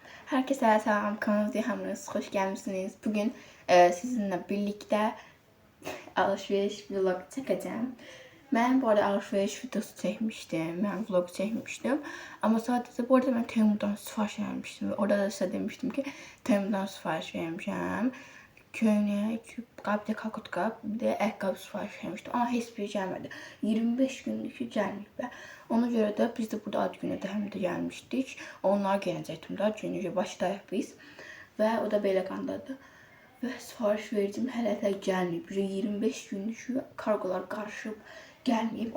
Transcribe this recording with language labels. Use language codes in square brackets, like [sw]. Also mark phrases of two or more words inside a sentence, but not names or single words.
[tr] Herkese selam, kanalımıza hamınız hoş gelmişsiniz. Bugün sizinle birlikte alışveriş vlog çekeceğim. Ben bu arada alışveriş videosu çekmiştim. Ben vlog çekmiştim. Ama sadece bu arada ben Temu'dan sipariş vermiştim. Orada da size demiştim ki Temu'dan sipariş vermişim. [az] Köynək, qab, bir də kakot qab, bir də ayaqqabı sipariş vermişdim. Ama heç biri gəlmədi. 25 gündür ki gəlməyib və ona görə də biz də burada ad günə də həm də gəlmişdik. Onlar gələcəkdim də, çünki başdayıq biz. Və o da belə qandadır. Və sipariş verdim, hələ də gəlməyib. 25 gündür ki kargolar qarışıb gəlməyib.